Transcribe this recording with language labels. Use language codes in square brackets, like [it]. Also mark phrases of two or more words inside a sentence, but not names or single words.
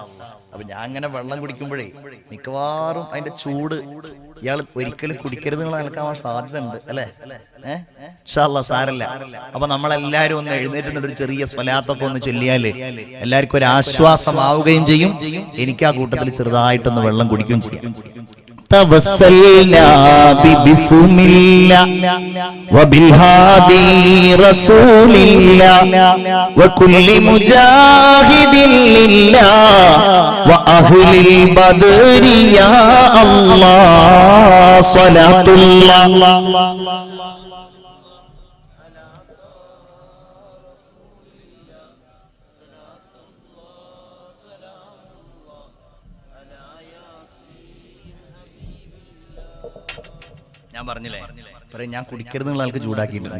[ml] അപ്പൊ ഞാൻ അങ്ങനെ വെള്ളം കുടിക്കുമ്പോഴേ മിക്കവാറും അതിന്റെ ചൂട് ഇയാൾ ഒരിക്കലും കുടിക്കരുത് എന്നുള്ള നിലക്കാവാൻ സാധ്യത ഉണ്ട് അല്ലെ? [ar] إن شاء الله [ml] സാരല്ല. അപ്പൊ നമ്മളെല്ലാരും ഒന്ന് എഴുന്നേറ്റ് ഒരു ചെറിയ സ്വലാത്തൊക്കെ ഒന്ന് ചൊല്ലിയാല് എല്ലാവർക്കും ഒരു ആശ്വാസമാവുകയും ചെയ്യും. എനിക്ക് ആ കൂട്ടത്തിൽ ചെറുതായിട്ടൊന്ന് വെള്ളം കുടിക്കുകയും ചെയ്യും. [ar] توسلنا ببسم الله وبالهادي رسول الله وكل مجاهد لله وأهل البدر يا الله صلاة الله [ml] ഞാൻ പറഞ്ഞില്ലേ പറയും ഞാൻ കുടിക്കരുതെന്നുള്ള ആൾക്ക് ചൂടാക്കിയിട്ടുണ്ട്.